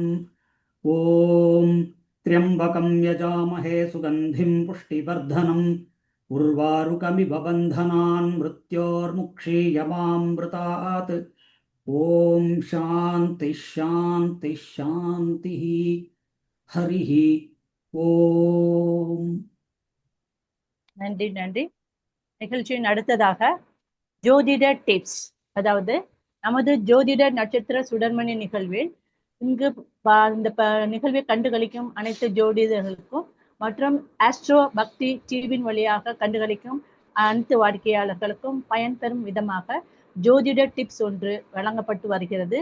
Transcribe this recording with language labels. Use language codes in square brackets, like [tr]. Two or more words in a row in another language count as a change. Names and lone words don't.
[sa] ॐ त्र्यम्बकं यजामहे सुगन्धिं पुष्टिवर्धनम् उर्वारुकमिव बन्धनान् मृत्योर्मुक्षीयमामृतात्। ॐ शान्तिः शान्तिः शान्तिः। हरिः ओम्। [ta] நன்றி நன்றி. நிகழ்ச்சியின் அடுத்ததாக ஜோதிட டிப்ஸ், அதாவது நமது ஜோதிட நட்சத்திர சுடர்மணி நிகழ்வில் இங்கு இந்த நிகழ்வை கண்டுகளிக்கும் அனைத்து ஜோதிடர்களுக்கும் மற்றும் ஆஸ்ட்ரோ பக்தி டிவியின் வழியாக கண்டுகளிக்கும் அனைத்து வாடிக்கையாளர்களுக்கும் பயன்பெறும் விதமாக ஜோதிட டிப்ஸ் ஒன்று வழங்கப்பட்டு வருகிறது.